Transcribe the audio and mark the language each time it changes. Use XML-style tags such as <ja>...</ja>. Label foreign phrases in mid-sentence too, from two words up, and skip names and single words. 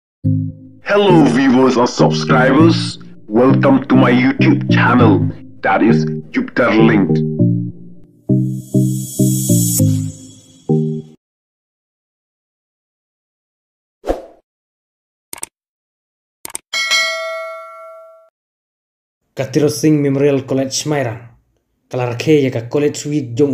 <en>Hello viewers or subscribers, welcome to my YouTube channel, that is Jupiter Linked.</en> <kha>Katiro Singh Memorial College Mairang kalarkhe ya ka</kha> <en>college week</en> <kha>jong</kha>